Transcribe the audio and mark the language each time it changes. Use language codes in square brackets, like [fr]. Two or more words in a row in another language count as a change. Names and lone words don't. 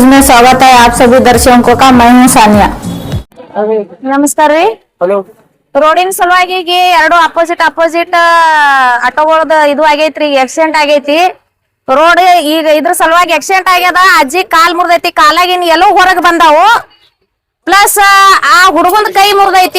[hi] स्वागत है आप सभी दर्शकों का। मैं हूँ सानिया। [kn] ನಮಸ್ಕಾರ ರೀ. ರೋಡಿನ ಸಲುವಾಗಿ ಎರಡು ಅಪೋಸಿಟ್ ಆಟೋಗಳದ ಇದು ಆಗೈತ್ರಿ, ಆಕ್ಸಿಡೆಂಟ್ ಆಗೈತಿ. ರೋಡ್ ಈಗ ಇದ್ರ ಸಲುವಾಗಿ ಆಕ್ಸಿಡೆಂಟ್ ಆಗ್ಯದ. ಅಜ್ಜಿ ಕಾಲ್ ಮುರಿದೈತಿ, ಕಾಲಾಗಿನ ಎಲ್ಲೋ ಹೊರಗ್ ಬಂದಾವು. ಪ್ಲಸ್ ಆ ಹುಡುಗಂದ ಕೈ ಮುರಿದೈತಿ.